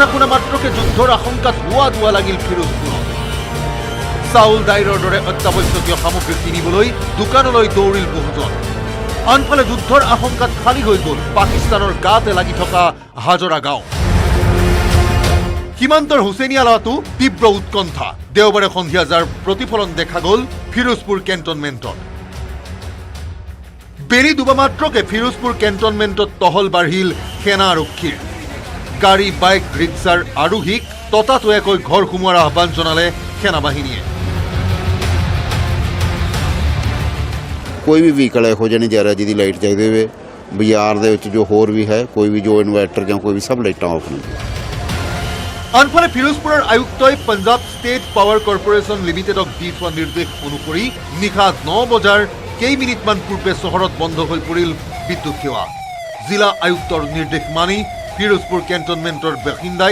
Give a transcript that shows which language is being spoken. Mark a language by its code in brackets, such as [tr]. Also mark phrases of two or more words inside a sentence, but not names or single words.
[as] শুনা মাত্ৰকে যুদ্ধৰ আশংকাত হোৱা দোৱা লাগিল ফিৰোজপুৰত চাউল দাইলৰ দৰে অত্যাৱশ্যকীয় সামগ্ৰী কিনিবলৈ দোকানলৈ দৌৰিল বহুজন আনফালে যুদ্ধৰ আশংকাত খালী হৈ গ'ল পাকিস্তানৰ গাতে লাগি থকা হাজৰা গাঁও সীমান্তৰ হুছেইনিয়ালাটো তীব্ৰ উৎকণ্ঠা দেওবাৰে সন্ধিয়া যাৰ প্ৰতিফলন দেখা গ'ল ফিৰোজপুৰ কেন্টনমেণ্টত বেৰি দুবা মাত্ৰকে ফিৰোজপুৰ কেন্টনমেণ্টত টহল বাঢ়িল সেনা আৰক্ষীৰ গাড়ী বাইক ৰিক্সাৰ আৰোহীক ততাতৈয়াকৈ ঘৰ সোমোৱাৰ আহ্বান জনালে সেনাবাহিনীয়ে [pa] ਕੋਈ ਵੀ ਵਹੀਕਲ ਇਹੋ ਜਿਹਾ ਨਹੀਂ ਜਾ ਰਿਹਾ ਜਿਹਦੀ ਲਾਈਟ ਚਾਹੀਦੀ ਹੋਵੇ ਬਾਜ਼ਾਰ ਦੇ ਵਿੱਚ ਜੋ ਹੋਰ ਵੀ ਹੈ ਕੋਈ ਵੀ ਜੋ ਇਨਵਰਟਰ ਜਾਂ ਕੋਈ ਵੀ ਸਭ ਲਾਈਟਾਂ ਆਫ ਨੇ [as] আনফালে ফিৰোজপুৰৰ আয়ুক্তই পঞ্জাব ষ্টেট পাৱাৰ কৰ্পোৰেশ্যন লিমিটেডক দি থোৱা নিৰ্দেশ অনুসৰি নিশা 9 বজাৰ কেইমিনিটমান পূৰ্বে চহৰত বন্ধ হৈ পৰিল বিদ্যুৎ সেৱা জিলা আয়ুক্তৰ নিৰ্দেশ মানি ফিৰোজপুৰ কেন্টনমেণ্টৰ বাসিন্দাই